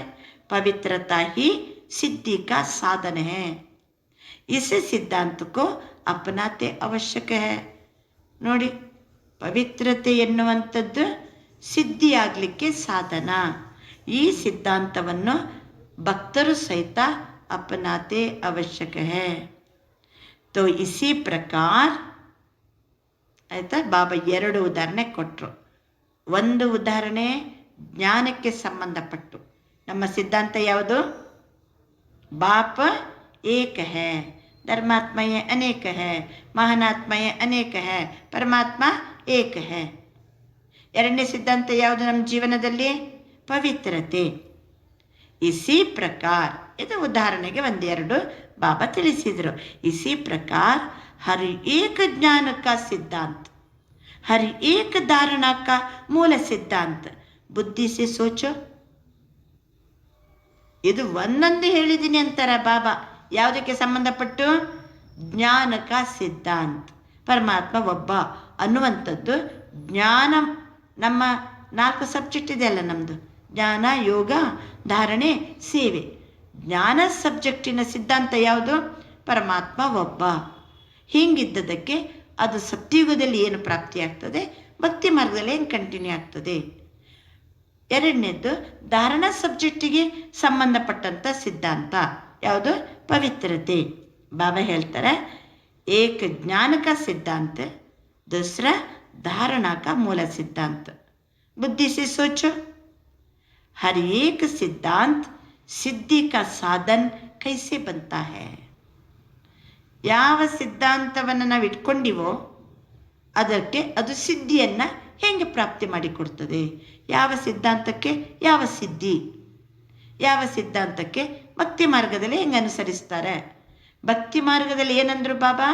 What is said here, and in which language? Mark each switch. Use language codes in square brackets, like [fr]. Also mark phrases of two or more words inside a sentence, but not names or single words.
[hi] पवित्रता ही सिद्धि का साधन है, इसे सिद्धांत को अपनाते आवश्यक है. [kn] ನೋಡಿ, ಪವಿತ್ರತೆ ಎನ್ನುವಂಥದ್ದು ಸಿದ್ಧಿಯಾಗಲಿಕ್ಕೆ ಸಾಧನ. ಈ ಸಿದ್ಧಾಂತವನ್ನು ಭಕ್ತರು ಸಹಿತ [hi] अपनाते आवश्यक है. तो इसी प्रकार [kn] ಆಯಿತಾ, ಬಾಬಾ 2 ಉದಾಹರಣೆ ಕೊಟ್ಟರು. ಒಂದು ಉದಾಹರಣೆ ಜ್ಞಾನಕ್ಕೆ ಸಂಬಂಧಪಟ್ಟು. ನಮ್ಮ ಸಿದ್ಧಾಂತ ಯಾವುದು? [hi] बाप एक है, धर्मात्माएं अनेक है, महानात्माएं अनेक है, परमात्मा एक है. [kn] ಎರಡನೇ ಸಿದ್ಧಾಂತ ಯಾವುದು ನಮ್ಮ ಜೀವನದಲ್ಲಿ? ಪವಿತ್ರತೆ. [hi] इसी प्रकार, [kn] ಇದು ಉದಾಹರಣೆಗೆ ಒಂದೆರಡು ಬಾಬಾ ತಿಳಿಸಿದರು. [hi] इसी प्रकार हर एक ज्ञान का सिद्धांत, हर एक धारणा का मूल सिद्धांत बुद्धि से सोचो. [kn] ಇದು ಒಂದೊಂದು ಹೇಳಿದ್ದೀನಿ ಅಂತಾರೆ ಬಾಬಾ. ಯಾವುದಕ್ಕೆ ಸಂಬಂಧಪಟ್ಟು? ಜ್ಞಾನಕ ಸಿದ್ಧಾಂತ. ಪರಮಾತ್ಮ ಒಬ್ಬ ಅನ್ನುವಂಥದ್ದು ಜ್ಞಾನ. ನಮ್ಮ 4 ಸಬ್ಜೆಕ್ಟ್ ಇದೆಯಲ್ಲ ನಮ್ಮದು: ಜ್ಞಾನ, ಯೋಗ, ಧಾರಣೆ, ಸೇವೆ. ಜ್ಞಾನ ಸಬ್ಜೆಕ್ಟಿನ ಸಿದ್ಧಾಂತ ಯಾವುದು? ಪರಮಾತ್ಮ ಒಬ್ಬ. ಹೀಗಿದ್ದದಕ್ಕೆ ಅದು ಸತ್ಯಯುಗದಲ್ಲಿ ಏನು ಪ್ರಾಪ್ತಿಯಾಗ್ತದೆ, ಭಕ್ತಿ ಮಾರ್ಗದಲ್ಲಿ ಏನು ಕಂಟಿನ್ಯೂ ಆಗ್ತದೆ. ಎರಡನೇದ್ದು ಧಾರಣಾ ಸಬ್ಜೆಕ್ಟಿಗೆ ಸಂಬಂಧಪಟ್ಟಂಥ ಸಿದ್ಧಾಂತ ಯಾವುದು? ಪವಿತ್ರತೆ. ಬಾಬಾ ಹೇಳ್ತಾರೆ, [hi] एक ज्ञान का सिद्धांत, दूसरा धारणा का मूल सिद्धांत. बुद्धि से सोचो, हर एक सिद्धांत सिद्धि का साधन कैसे बनता है. [kn] ಯಾವ ಸಿದ್ಧಾಂತವನ್ನು ನಾವು ಇಟ್ಕೊಂಡಿವೋ ಅದಕ್ಕೆ ಅದು ಸಿದ್ಧಿಯನ್ನು ಹೇಗೆ ಪ್ರಾಪ್ತಿ ಮಾಡಿಕೊಡ್ತದೆ. ಯಾವ ಸಿದ್ಧಾಂತಕ್ಕೆ ಯಾವ ಸಿದ್ಧಿ, ಯಾವ ಸಿದ್ಧಾಂತಕ್ಕೆ ಭಕ್ತಿ ಮಾರ್ಗದಲ್ಲಿ ಹೆಂಗೆ ಅನುಸರಿಸ್ತಾರೆ. ಭಕ್ತಿ ಮಾರ್ಗದಲ್ಲಿ ಏನಂದ್ರು ಬಾಬಾ?